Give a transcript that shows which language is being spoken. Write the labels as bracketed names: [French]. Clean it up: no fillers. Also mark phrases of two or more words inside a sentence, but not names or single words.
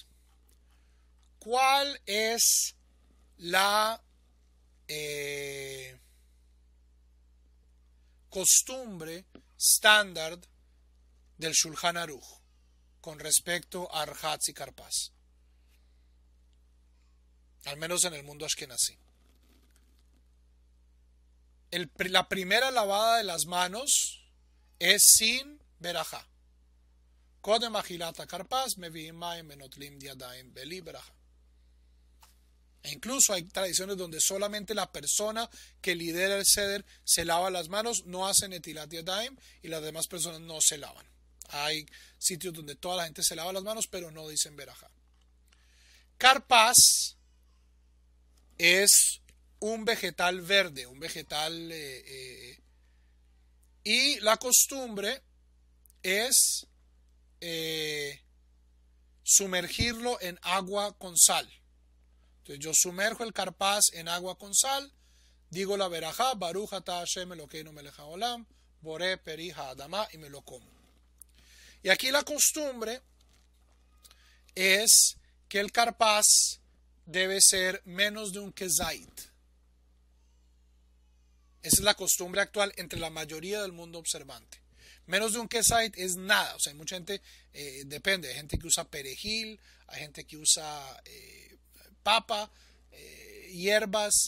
[Spanish] ¿Cuál es la costumbre estándar del Shulchan Aruch con respecto a Rhatz y Karpaz? Al menos en el mundo ashkenazí. La primera lavada de las manos es sin berajá. [Hebrew] קודם אכילת כרפס מביאים מים מנטלים ידים בלי ברכה. [Spanish] E incluso hay tradiciones donde solamente la persona que lidera el seder se lava las manos, no hace [Hebrew] נטילת ידים [Spanish] y las demás personas no se lavan. Hay sitios donde toda la gente se lava las manos pero no dicen berajá. Karpaz es un vegetal verde, un vegetal y la costumbre es sumergirlo en agua con sal. Entonces yo sumerjo el karpaz en agua con sal, digo la verajá, [Hebrew] ברוך אתה השם אלוקינו מלך העולם בורא פרי האדמה, [Spanish] y me lo como. Y aquí la costumbre es que el karpaz debe ser menos de un kezait. Esa es la costumbre actual entre la mayoría del mundo observante. Menos de un kezait es nada. O sea, hay mucha gente, depende, hay gente que usa perejil, hay gente que usa papa, hierbas.